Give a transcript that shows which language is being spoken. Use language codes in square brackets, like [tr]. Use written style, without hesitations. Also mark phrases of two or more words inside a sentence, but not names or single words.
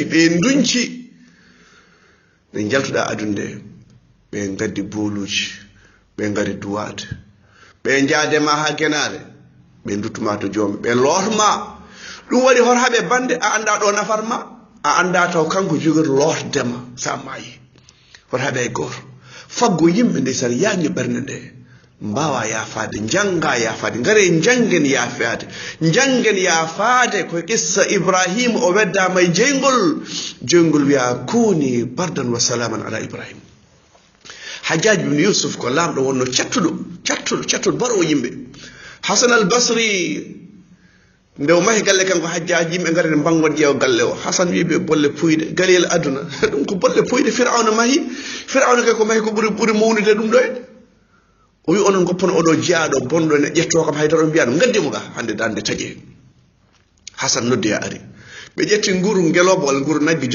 [ff] be ndunci be jaltuda adunde be ngaddi boluji be ngari duwade be njaade ma ha genare be ndutuma to jombe be lorma dum wadi hor habe bande a anda do nafarma a anda taw kanko jogor lordema sa mayi hor habe gor faggo yimbe de sar yaangi bernde mbawa yafaade janga yafaade ngare jangen yafaade ko qissa Ibrahim o wedda may jengol wi'a [ar] كوني بردا وسلاما على إبراهيم [ff] Hajjaj ibn Yusuf ko lamdo wonno cattudo baro yimbe Hasan al-Basri ndew mahi galle kanko Hajjaj yimbe ngare bangon jeew galle o Hasan wiibe bolle puyde galel aduna dum ko bolle puyde Fir'auna mahi Fir'auna ko mahi ko buri mawnude dum doyde o wi onon goppon odo jiado bondo ne jetto kam haydaro biado ngaddimo ga hande dande taje Hasan noddi ari be jetti nguru ngelobol nguru naggi